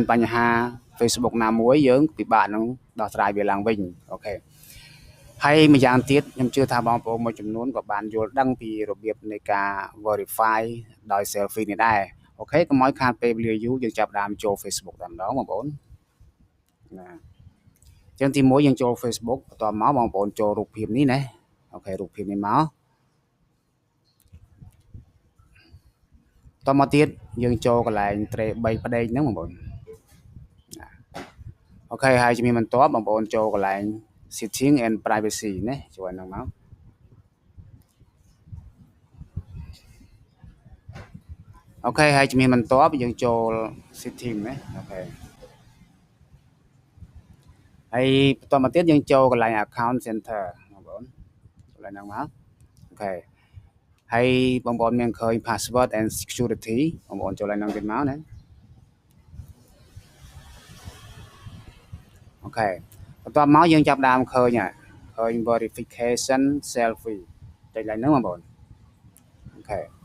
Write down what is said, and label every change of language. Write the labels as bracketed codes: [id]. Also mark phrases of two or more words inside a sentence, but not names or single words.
[km] បញ្ហា Facebook ណាមួយយើងពិបាកនឹងដោះស្រាយវាឡើងវិញអូខេហើយម្យ៉ាងទៀតខ្ញុំជឿថាបងប្អូនមួយចំនួនក៏បានយល់ដឹងពីរបៀបនៃការ verify ដោយ selfie នេះដែរអូខេកុំឲ្យខាតពេលវេលាយូរយើងចាប់ដើមចូល Facebook តែម្ដងបងប្អូនណាចឹងទី1យើងចូល Facebook បន្ទាប់មកបងប្អូនចូលរូបភាពនេះណាអូខេរូបភាពនេះមក តមកទៀតយើងចូលកន្លែងត្រេ3ផ្ដេកហ្នឹងបងប្អូនអូខេហើយជំនាញបន្ទាប់បងប្អូនចូលកន្លែង [en] setting and privacy [km] ណាជួយហ្នឹងមក អូខេហើយជំនាញបន្ទាប់យើងចូល setting ណាអូខេហើយបន្តមកទៀតយើងចូលកន្លែង [en] account center [km] បងប្អូនកន្លែងហ្នឹងមកអូខេហើយបងប្អូនមានឃើញ [en] password and security [km] បងប្អូនចូលឡើងហ្នឹងទៀតមកណា អូខេបន្ទាប់មកយើងចាប់ដើមឃើញ [en] verification selfie [km] ចុចឡើងហ្នឹងបងប្អូនអូខេ